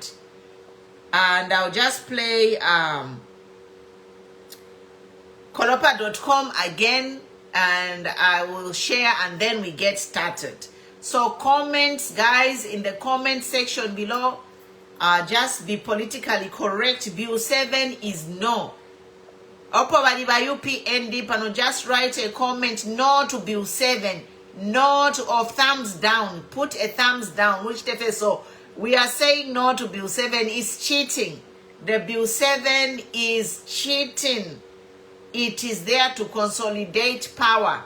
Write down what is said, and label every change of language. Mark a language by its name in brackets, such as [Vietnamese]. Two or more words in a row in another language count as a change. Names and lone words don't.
[English] And I'll just play Kolopa.com again, and I will share, and then we get started. So comments, guys, in the comment section below, just be politically correct. Bill 7 is no. [Bemba] Opo bali ba UPND pano, [English] just write a comment no to Bill 7, no to, or thumbs down. Put a thumbs down, which the so we are saying no to Bill 7 is cheating. The Bill 7 is cheating. It is there to consolidate power.